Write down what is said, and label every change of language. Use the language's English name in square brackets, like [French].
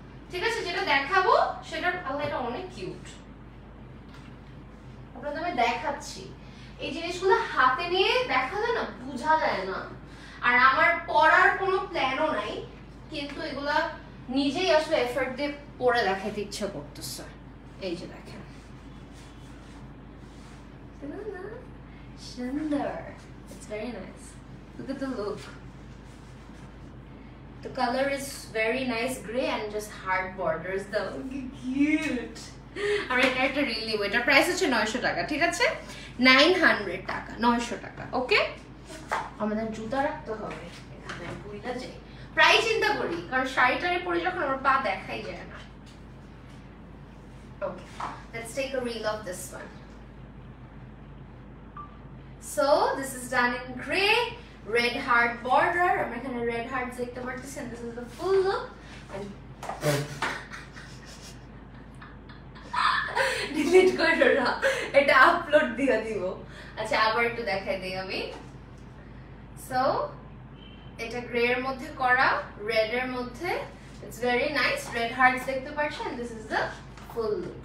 [Bangla] ঠিক আছে, যেটা দেখাবো সেটা, আল্লাহ এটা অনেক কিউট, আপনাদের আমি দেখাচ্ছি। এই জিনিসগুলো হাতে নিয়ে দেখালে না বোঝা যায় না, আর আমার পরার কোনো প্ল্যানও নাই, কিন্তু এগুলা নিজেই আসলে এফর্ট দিয়ে পরে দেখাতে ইচ্ছা করতেছে। এই যে দেখেন, সুন্দর, [English] It's very nice, look at the look, the color is very nice gray and just hard borders though, cute. [Bangla] আর এটা একটা রিল নিব, এটার প্রাইস হচ্ছে 900 টাকা। ঠিক আছে, 900 টাকা, 900 টাকা। ওকে, আমাদের জুতা রাখতে হবে এখানে, ভুলটা যাই, প্রায় চিন্তা করি, কারণ শাড়িটারে পরে যখন আমার পা দেখাই যায় না। [English] Okay, let's take a reel of this one. So this is done in gray, red heart border, [Bangla] আমরা এখানে [English] red heart [Bangla] দেখতে পারতেছি, [English] and this is the full look. [Bangla] And delete করো না, এটা আপলোড দিয়ে দিব। আচ্ছা আবার একটু দেখাই দিই আমি। সো এটা গ্রে এর মধ্যে করা, রেড এর মধ্যে, [English] it's very nice, [Bangla] red hertz দেখতে পাচ্ছেন, [English] This is the full look.